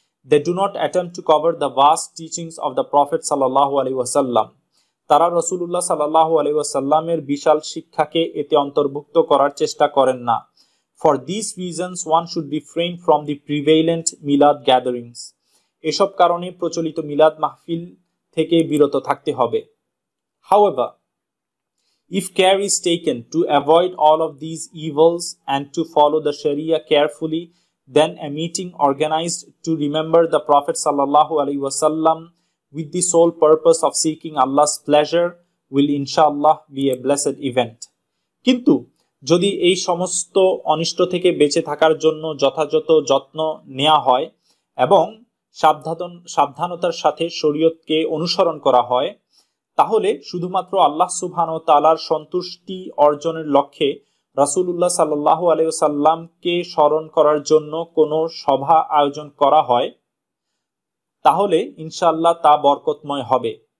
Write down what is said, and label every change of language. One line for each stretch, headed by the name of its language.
English: They do not attempt to cover the vast teachings of the Prophet sallallahu alaihi wasallam.
Bangla: তারা রাসূলুল্লাহ সাল্লাল্লাহু আলাইহি ওয়াসাল্লামের বিশাল শিক্ষাকে এতে অন্তর্ভুক্ত করার চেষ্টা করেন না।
English: For these reasons, one should refrain from the prevalent milad gatherings.
Bangla: এসব কারণে প্রচলিত মিলাদ মাহফিল থেকে বিরত থাকতে হবে।
English: However, if care is taken to avoid all of these evils and to follow the Sharia carefully, then a meeting organized to remember the Prophet sallallahu alaihi wasallam with the sole purpose of seeking Allah's pleasure will inshallah be a blessed event.
Bangla: কিন্তু যদি এই সমস্ত অনিষ্ট থেকে বেঁচে থাকার জন্য যথাযথ যত্ন নেওয়া হয় এবং সাবধানতার সাথে শরীয়তকে অনুসরণ করা হয়, তাহলে শুধুমাত্র আল্লাহ সুবহানাহু ওয়া তাআলার সন্তুষ্টি অর্জনের লক্ষ্যে রাসূলুল্লাহ সাল্লাল্লাহু আলাইহি ওয়াসাল্লামকে স্মরণ করার জন্য কোনো সভা আয়োজন করা হয়, তাহলে ইনশাআল্লাহ তা বরকতময় হবে।